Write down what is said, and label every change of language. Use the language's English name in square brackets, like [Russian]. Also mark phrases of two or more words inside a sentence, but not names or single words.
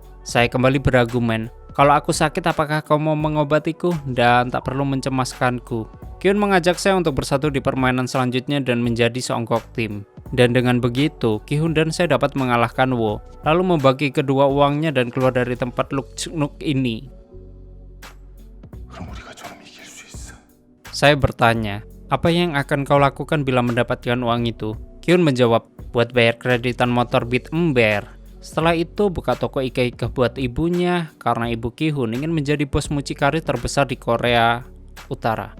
[Indonesian] Saya kembali berargumen, "Kalau aku sakit apakah kau mau mengobatiku dan tak perlu mencemaskanku?" Ki-hun mengajak saya untuk bersatu di permainan selanjutnya dan menjadi seonggok tim. Dan dengan begitu, Ki-hun dan saya dapat mengalahkan Wo, lalu membagi kedua uangnya dan keluar dari tempat Luknuk ini. [Korean] 그럼 우리가 좀 이길 수 있어. [Indonesian] Saya bertanya, "Apa yang akan kau lakukan bila mendapatkan uang itu?" Ki-hun menjawab, "Buat bayar kreditan motor Beat Ember." Setelah itu buka toko ika-ika buat ibunya karena ibu Ki-hun ingin menjadi bos mucikari terbesar di Korea Utara.